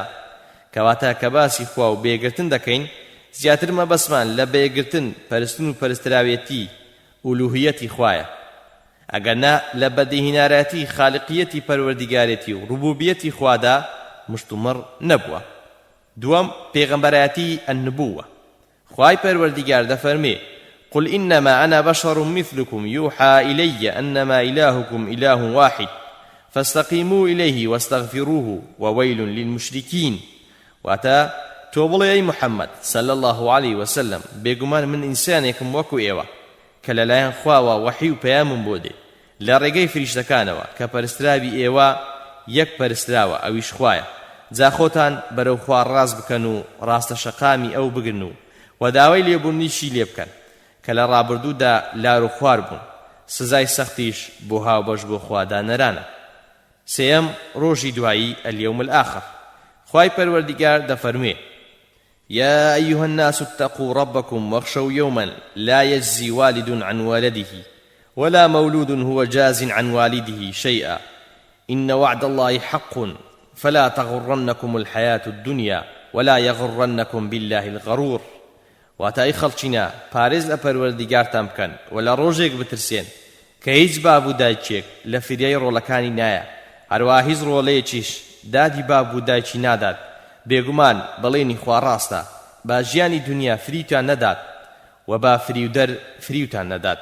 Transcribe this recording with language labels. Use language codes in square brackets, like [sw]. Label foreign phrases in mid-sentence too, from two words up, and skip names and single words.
[ckb] کەواتە کە باسی خوا و بێگرتن دەکەین، زیاتر مەبەسمان لە بێگرتن پەرستن و پەرستراوێتی ئولوهیەتی خوایە، ئەگەرنا لە بەدیهێنەرایەتی خالقیەتی پەروەردیگارێتی و ڕوبوبیەتی خوادا مشتومڕ نەبووە. دووەم، پێغەمبەرایەتی النبووە. خوای پەروەردیگار دەفەرمێ [ar] قل إنما أنا بشر مثلكم يوحى إلي أنما إلهكم إله واحد فاستقيموا إليه واستغفروه وويل للمشركين. [ckb] واتا توبڵێ ئەی محەممەد [ar] صلى الله عليه وسلم [ckb] بێگومان من ئینسانێکم وەکو ئێوە کە لەلایەن خواوە وەحی و پەیامم بۆ دێ لە ڕێگەی فریشتەکانەوە کە پەرستراوی ئێوە یەک پەرستراوە ئەویش خوایە. جا خۆتان بەرەو خوا ڕاست بکەن و ڕاستە شەقامی ئەو بگرن و داوای لێبوونیشی لێ بکەن کە لە ڕابردوودا لار و خوار بوون، سزای سەختیش بۆ هاوبەش بۆ خوادانەرانە. سێەم، ڕۆژی دوایی [ar] اليوم الآخر. [ckb] خوای پەروەردیگار دەفەرمێ [ar] يا أيها الناس اتقوا ربكم واخشوا يوما لا يجزي والد عن والده ولا مولود هو جاز عن والده شيئا إن وعد الله حق فلا تغرنكم الحياة الدنيا ولا يغرنكم بالله الغرور. [ckb] واتای خەڵچینە پارێز لە پەروەردیگارتان بکەن و لە ڕۆژێک بترسێن کە هیچ باب و دایکێک لە فریای ڕۆڵەکانی نایە، هەروەها هیچ ڕۆڵەیەکیش دادی باب و دایکی نادات. بێگومان بەڵێنی خوا ڕاستە، با ژیانی دنیا فریوتان نەدات و با فریودەر فریوتان نەدات.